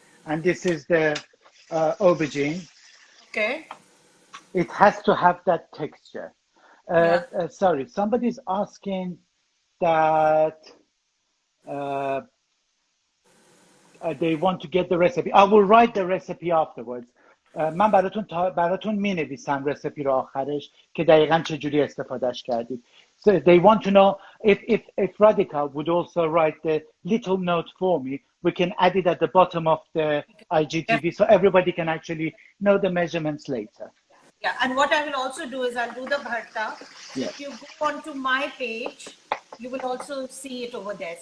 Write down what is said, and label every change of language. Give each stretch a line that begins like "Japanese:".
English: And this is the aubergine. Okay. It has to have that texture. Sorry, somebody's asking that they want to get the recipe. I will write the recipe afterwards.
Persian: من براتون می نویسم رسیپی رو آخرش که دقیقاً چجوری استفادهش کردید.
English: So they want to know if Radhika would also write the little note for me, we can add it at the bottom of the IGTV so everybody can actually know the measurements later. Yeah, and what I will also do is I'll do the bharta. Yeah. If you go onto my page, you will also see it over there.